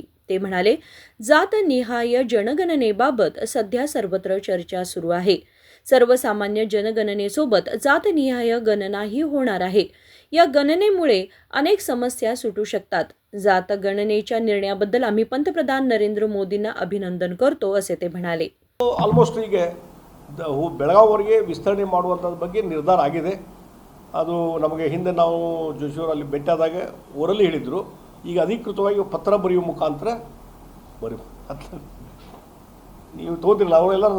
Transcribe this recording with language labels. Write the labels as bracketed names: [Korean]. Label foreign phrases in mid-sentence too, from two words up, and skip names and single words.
[Marathi] ते म्हणाले, जातनिहाय जनगणनेबाबत सध्या सर्वत्र चर्चा सुरू आहे. सर्वसामान्य जनगणनेसोबत जातनिहाय गणनाही होणार आहे. या गणनेमुळे अनेक समस्या सुटू शकतात. जात गणनेच्या निर्णयाबद्दल आम्ही पंतप्रधान नरेंद्र मोदींना अभिनंदन करतो, असे ते म्हणाले. [Kannada] ಆಲ್ಮೋಸ್ಟ್ ಈಗ ಬೆಳಗಾವವರೆಗೆ ವಿಸ್ತರಣೆ ಮಾಡುವಂಥದ್ರ ಬಗ್ಗೆ ನಿರ್ಧಾರ ಆಗಿದೆ. ಅದು ನಮಗೆ ಹಿಂದೆ ನಾವು ಜೋಶಿಯವರಲ್ಲಿ ಭೇಟಿಯಾದಾಗ ಓರಲ್ಲಿ ಹೇಳಿದರು. ಈಗ ಅಧಿಕೃತವಾಗಿ ಪತ್ರ ಬರೆಯುವ ಮುಖಾಂತರ ನೀವು ತೋದಿರಲ್ಲ ಅವರೆಲ್ಲರೂ.